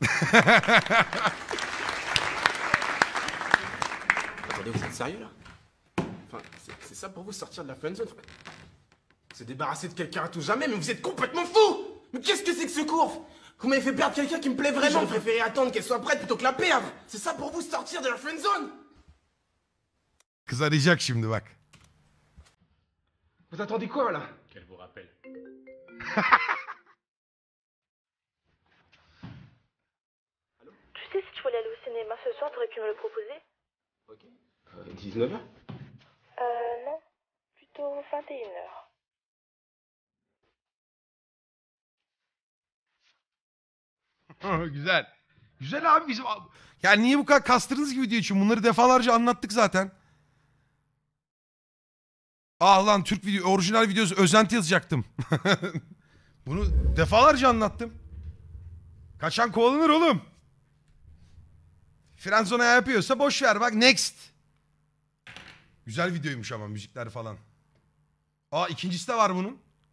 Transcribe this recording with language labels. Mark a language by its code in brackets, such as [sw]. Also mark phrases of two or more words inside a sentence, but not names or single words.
[fr] Attendez, vous êtes sérieux là? Enfin, c'est ça pour vous, sortir de la friendzone? Se débarrasser de quelqu'un à tout jamais, mais vous êtes complètement fou! Mais qu'est-ce que c'est que ce cours? Vous m'avez fait perdre quelqu'un qui me plaît vraiment. J'aurais préféré attendre qu'elle soit prête plutôt que la perdre. C'est ça pour vous, sortir de la friendzone? [tr] Kız arayacak şimdi bak. [fr] Vous attendez quoi là? Qu'elle vous rappelle. Tu sais, si tu voulais aller au cinéma ce soir, t'aurais pu me le proposer? Ok. 19h? Non. Plutôt 21h. [tr] Güzel. Güzel abi bizim... Yani niye bu kadar kastırdınız ki video için? Bunları defalarca anlattık zaten. Ah lan Türk video, orijinal videosu özenti yazacaktım. Bunu defalarca anlattım. Kaçan kovalanır oğlum. Frenzona yapıyorsa boş ver bak next. Güzel videoymuş ama müzikler falan. Aa ikincisi de var bunun.